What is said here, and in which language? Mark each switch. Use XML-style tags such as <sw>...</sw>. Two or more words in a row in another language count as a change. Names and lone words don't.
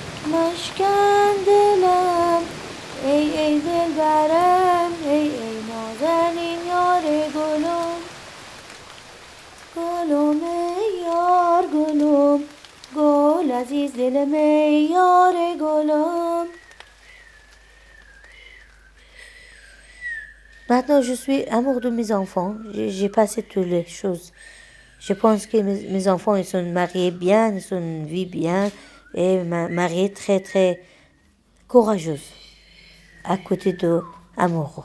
<fa>مشکن دلم ای دلبرم ای نازنین یار گلم گلم ای یار گلم گل عزیز دلم ای یار گلم.</fa> <fr>Maintenant, je suis amour de mes enfants. J'ai passé toutes les choses. Je pense que mes enfants, ils sont mariés bien, ils sont une vie bien, et mariés très, très courageuse, à côté de amoureux.</fr>